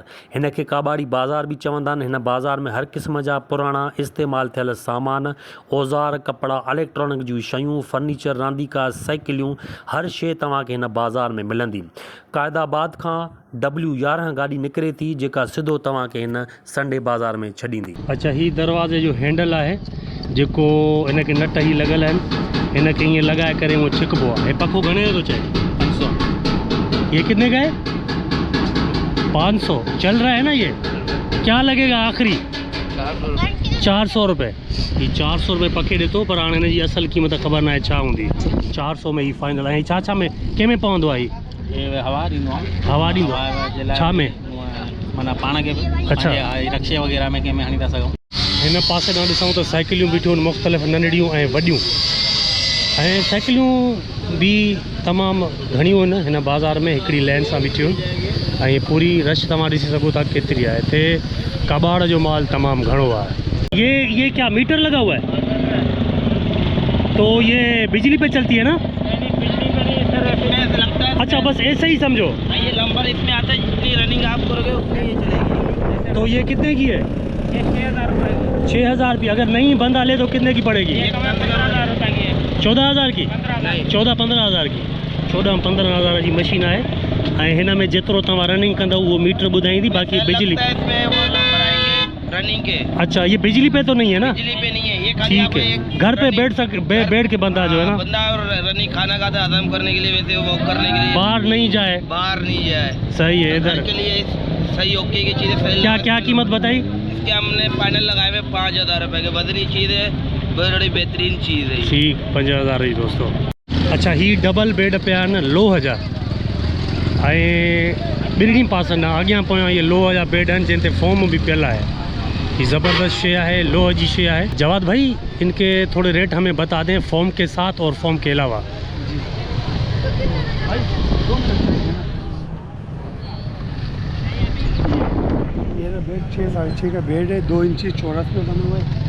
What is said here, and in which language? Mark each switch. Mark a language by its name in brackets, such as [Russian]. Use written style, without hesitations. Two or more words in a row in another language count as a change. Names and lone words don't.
[Sindhi] हिन खे काबाड़ी बाज़ार भी चवंदा आहिनि। हिन बाज़ार में हर क़िस्म जा पुराणा इस्तेमालु थियल सामान, औज़ार, कपिड़ा, इलेक्ट्रॉनिक जूं शयूं, फर्नीचर, रांदीका, साइकिलियूं, हर शइ तव्हांखे हिन बाज़ार में मिलंदी। क़ाइदाबाद खां W11 गाड़ी निकिरे थी जेका सिधो तव्हांखे हिन संडे बाज़ार में छॾींदी। अच्छा, ही दरवाज़े जो हैंडल आहे जेको हिनखे नट ही लॻल आहिनि, हिनखे ईअं लॻाए करे उहो छिकबो आहे। हे पखो घणे जो थो चए? 500। [Urdu] یہ کتنے کا ہے? 500 چل رہا ہے نا۔ یہ کیا لگے گا آخری? 400 रुपये। [Sindhi] ये 400 रुपये पके ॾिठो, पर हाणे हिनजी असल कीमत ख़बर न आहे छा हूंदी। 400 में ही फाइनल आहे। छा में कंहिंमें पवंदो आहे? ये हवा ॾींदो आहे। हवा ॾींदो आहे छा में? माना पाण खे अच्छा रक्शे वग़ैरह में कंहिंमें हणी था सघूं। हिन पासे ॾांहुं ॾिसूं त साइकिलियूं बीठियूं आहिनि मुख़्तलिफ़ नंढड़ियूं ऐं वॾियूं ऐं साइकिलियूं भी तमामु घणियूं आहिनि हिन बाज़ार में हिकिड़ी लाइन सां बीठियूं आहिनि ऐं पूरी रश तव्हां ॾिसी सघो था केतिरी आहे। हिते कबाड़ जो माल तमामु घणो आहे। [Urdu] یہ کیا میٹر لگا ہوا ہے؟ تو یہ بجلی پہ چلتی ہے نا? اچھا، بس ایسے ہی سمجھو. یہ نمبر اس میں آتا ہے، جتنی رننگ آپ کرو گے اتنی یہ چلے گی. تو یہ کتنے کی ہے? یہ 6,000 روپے. 6,000 रुपये। اگر نہیں بند ڈالے تو کتنے کی پڑے گی? 15,000 روپے کی ہے. 14,000 की? 14-15,000 की। [Sindhi] 14-15,000 जी मशीन आहे ऐं हिन में जेतिरो तव्हां रनिंग कंदव उहो मीटर ॿुधाईंदी। [Urdu] باقی بجلی اس میں وہ نمبر آئیں گے رننگ کے. اچھا، یہ بجلی پہ تو نہیں ہے نا? بجلی پہ نہیں ہے یہ، خالی ٹھیک ہے۔ گھر پہ بیٹھ کے بندہ جو ہے نا, بندہ اور رننگ کھانا کھاتا ہے ہضم کرنے کے لیے، ویسے وہ کرنے کے لیے, वैसे वो करने के लिए باہر نہیں جائے. باہر نہیں جائے. سہی ہے۔ ادھر کے لیے سہی اوکے کی چیز ہے. کیا کیا قیمت بتائی? اس کے ہم نے فائنل لگائے ہوئے 5,000 روپے کے۔ بدلی چیز ہے، بڑی بہترین چیز ہے. [Sindhi] ठीक 5,000 जी दोस्तों। अच्छा, ही डबल बेड पिया आहिनि लोह जा ऐं ॿिन्ही पासनि अॻियां पोयां ये लोह जा बेड आहिनि जंहिं ते फोम भी पियल आहे। [Urdu] یہ زبردست شے ہے, [Sindhi] लोह जी [Urdu] شے ہے۔ جواد بھائی ان کے تھوڑے ریٹ ہمیں بتا دیں، فارم کے ساتھ اور فارم کے علاوہ. یہ بیڈ 6-6.5 کا بیڈ ہے، 2 انچی چورس میں بنا ہوا ہے.